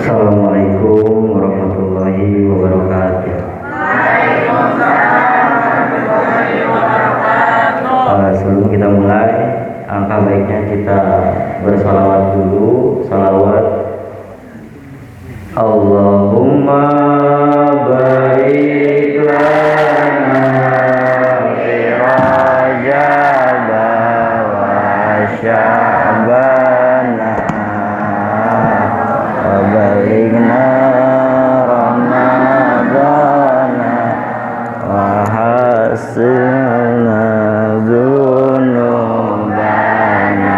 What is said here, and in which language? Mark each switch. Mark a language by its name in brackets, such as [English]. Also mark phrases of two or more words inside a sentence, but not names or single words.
[Arabic] السلام عليكم ورحمة الله وبركاته. [Indonesian] Sebelum kita mulai, angka baiknya kita bersalawat dulu. Salawat. [Arabic] اللهم بارك لنا في رجب وشعبان وبلغنا رمضان وحاسلنا ذنوبنا.